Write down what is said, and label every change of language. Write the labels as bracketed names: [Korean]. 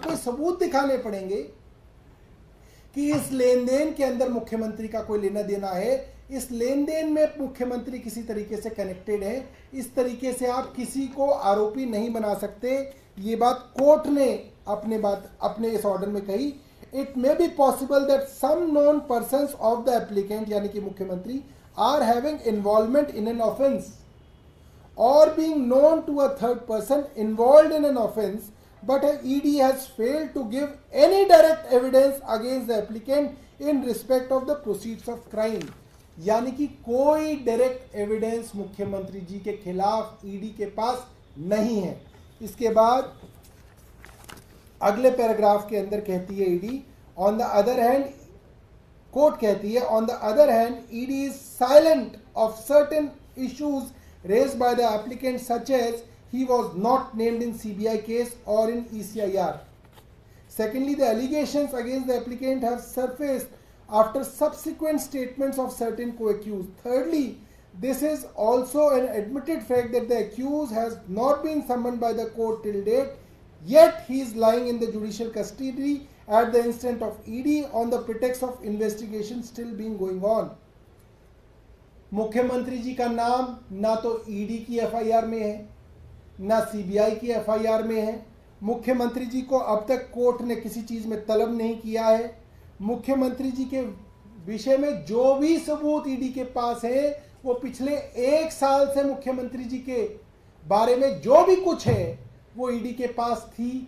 [Hindi] आपको सबूत दिखाने पड़ेंगे कि इस लेन देन के अंदर मुख्यमंत्री का कोई लेना देना है, इस लेन देन में मुख्यमंत्री किसी तरीके से कनेक्टेड है। इस तरीके से आप किसी को आरोपी नहीं बना सकते। ये बात कोर्ट ने अपने इस ऑर्डर में कही। [English] it may be possible that some known persons of the applicant, [Hindi] यानी कि मुख्यमंत्री, [English] Are having involvement in an offence or being known to a third person involved in an offence, but ED has failed to give any direct evidence against the applicant in respect of the proceeds of crime। [Hindi] यानी कि कोई direct evidence मुख्यमंत्री जी के खिलाफ ED के पास नहीं है। इसके बाद अगले पैराग्राफ के अंदर कहती है ED, [English] on the other hand, [Hindi] court कहती है, [English] On the other hand ED is silent of certain issues raised by the applicant, such as he was not named in CBI case or in ECIR. Secondly, the allegations against the applicant have surfaced after subsequent statements of certain co-accused. Thirdly, this is also an admitted fact that the accused has not been summoned by the court till date, yet he is lying in the judicial custody at the instant of ED on the pretext of investigation still being going on. [Hindi] मुख्यमंत्री जी का नाम ना तो ED की FIR में है, ना CBI की एफआईआर में है। मुख्यमंत्री जी को अब तक कोर्ट ने किसी चीज में तलब नहीं किया है। मुख्यमंत्री जी के विषय में जो भी सबूत ईडी के पास है वो पिछले 1 साल से मुख्यमंत्री जी के बारे में जो भी कुछ है वो ईडी के पास थी।